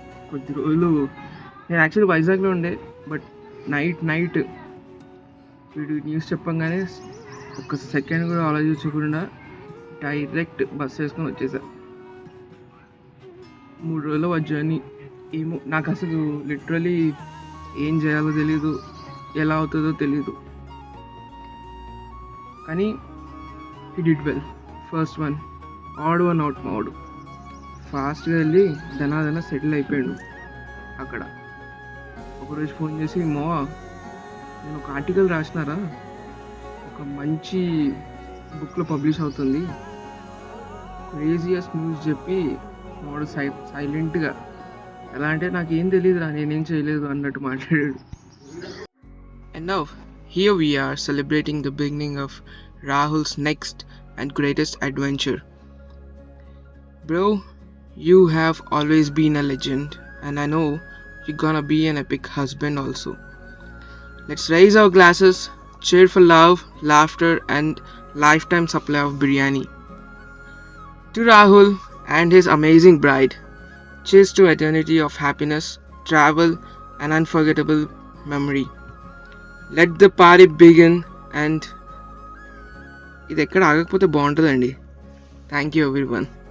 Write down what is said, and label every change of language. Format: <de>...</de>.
<te>కొద్ది రోజులు నేను యాక్చువల్లీ వైజాగ్లో ఉండే, బట్ నైట్ వీడు న్యూస్ చెప్పంగానే ఒక సెకండ్ కూడా ఆలోచించకుండా డైరెక్ట్ బస్ వేసుకొని వచ్చేసా. 3 రోజుల జర్నీ. ఏమో నాకు అసలు లిటరలీ ఏం చేయాలో తెలీదు, ఎలా అవుతుందో తెలీదు.</te> <en>కానీ he did well. First one, odd one out.</en> <te>మా వాడు ఫాస్ట్గా వెళ్ళి ధనాధన సెటిల్ అయిపోయాడు అక్కడ. ఒకరోజు ఫోన్ చేసి, నేను ఒక ఆర్టికల్ రాసినారా, ఒక మంచి బుక్లో పబ్లిష్ అవుతుంది, క్రేజియస్ న్యూస్ చెప్పి మా వాడు సైలెంట్గా, ఎలా అంటే నాకేం తెలియదురా, నేనేం చేయలేదు అన్నట్టు మాట్లాడాడు.</te> <en>And now, here we are celebrating the beginning of Rahul's next and greatest adventure. Bro, you have always been a legend, and I know you're gonna be an epic husband also. Let's raise our glasses, cheer for love, laughter, and lifetime supply of biryani. To Rahul and his amazing bride, cheers to eternity of happiness, travel, and unforgettable memory. Let the party begin.</en> <te>And ఇది ఎక్కడ ఆగకపోతే బాగుంటుందండి.</te> <en>Thank you everyone.</en>